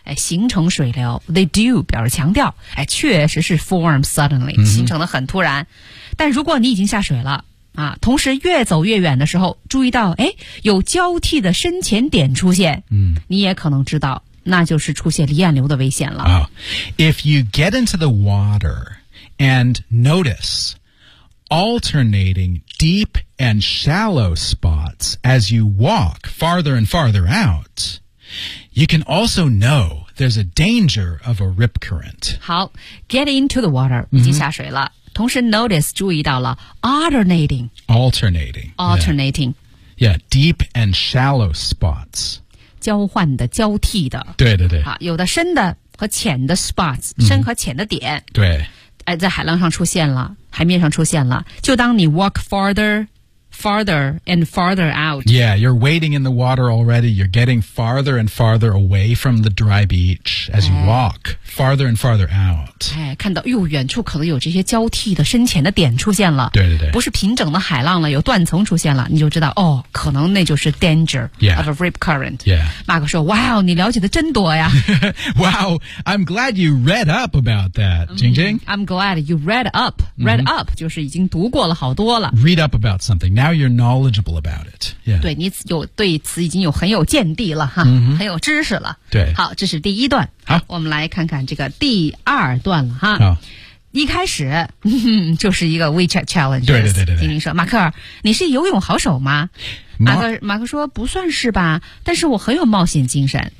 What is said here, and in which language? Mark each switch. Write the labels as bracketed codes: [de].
[zh] 形成水流 ， [en] they do [zh] 表示强调。确实是 [en] form suddenly、嗯、 [zh] 形成的很突然。但如果你已经下水了。啊，同时越走越远的时候，注意到哎，有交替的深浅点出现，嗯，你也可能知道，那就是出现离岸流的危险了。 [en] Oh, if you get into the water and notice alternating deep and shallow spots as you walk farther and farther out, you can also know there's a danger of a rip current. [zh] 好 ， [en] get into the water [zh] 已经下水了。同时 notice 注意到了 alternating [en] yeah. yeah deep and shallow spots [zh] 交换的交替的对对对好有的深的和浅的 spots、mm-hmm. 深和浅的点对在海浪上出现了海面上出现了就当你 [en] walk farther and farther out yeah you're wading in the water already you're getting farther and farther away from the dry beach as you walk farther and farther out [zh] 看到哟远处可能有这些交替的深浅的点出现了对对对不是平整的海浪了有断层出现了你就知道哦可能那就是 danger [en] yeah, of a rip current yeah [zh] 马克说 wow 你了解的真多呀 [en] wow I'm glad you read up about that 晶晶 I'm glad you read up read、mm-hmm. [zh] up 就是已经读过了好多了 [en] read up about somethingNow you're knowledgeable about it. Yeah. [zh] 对你有对此已经有很有见地了哈、 mm-hmm. 很有知识了。对。好这是第一段。好我们来看看这个第二段了哈。好一开始就是一个 WeChat Challenge. 对对对对。晶晶说马克你是游泳好手吗马克说不算是吧但是我很有冒险精神。